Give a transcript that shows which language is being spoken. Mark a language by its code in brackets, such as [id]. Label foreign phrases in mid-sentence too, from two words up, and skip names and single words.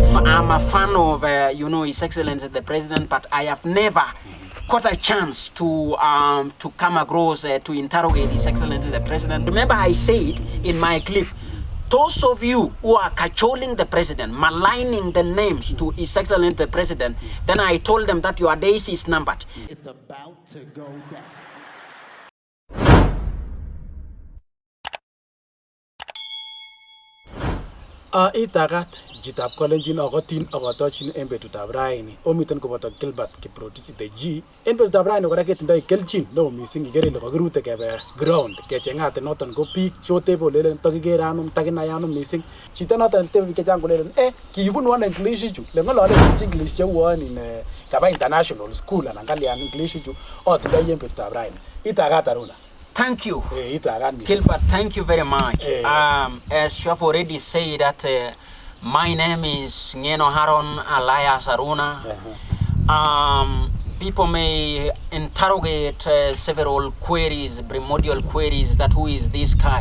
[en] I'm a fan of, His Excellency the President, but I have never got a chance to come across to interrogate His Excellency the President. Remember, I said in my clip, those of you who are cajoling the president, maligning the names to His Excellency the President, then I told them that your days is numbered. It's about to go down. [kln] Itagat jitab Kalenjin agotin agotochin en betutab raini omiten koboto Gilbert Kiprotich the G en betutab raini kora ketindoi kelchin neo missing ikere ile kakirute kebe ground kechengate noton ko biik chotebe olelen takikere anum takinai anum missing chito noton tebe biik chechang kolelen kibunu ano English ichu le ng'olole English cheuon in kaba [en] international school [kln] anan kalyan English ichu otindoi en betutab raini. Itagat Aruna. [en] Thank you, Gilbert. Thank you very much. As you have already said that my name is Ngeno Haron alias Aruna. People may interrogate several queries, primordial queries, that who is this guy?